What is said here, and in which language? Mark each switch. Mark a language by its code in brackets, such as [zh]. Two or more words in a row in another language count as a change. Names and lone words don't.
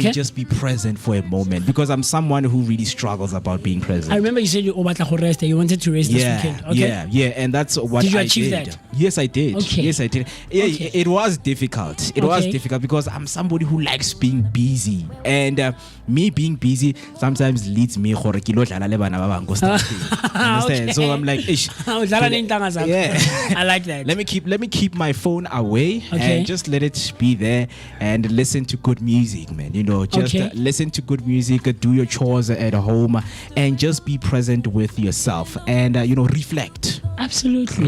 [en] and just be present for a moment, because I'm someone who really struggles about being present. I remember you said you rest. You wanted to rest this weekend. Okay. Yeah, and that's what Did you I achieve did. that? Yes, I did. Okay. Yes, I did. Yeah, Okay. it was difficult. It was Okay. difficult because I'm somebody who likes being busy, and me being busy sometimes leads me [st] gore ke lo dlala le bana ba bang ko strateng. [en] Understand? So I'm like, ish. [xh] Udlala neentanga zakho. [en] Yeah. I like that. Let me keep my phone away Okay. and just let it be there and listen to good music, man. Just Okay. listen to good music, do your chores at home, and just be present with yourself and reflect. Absolutely.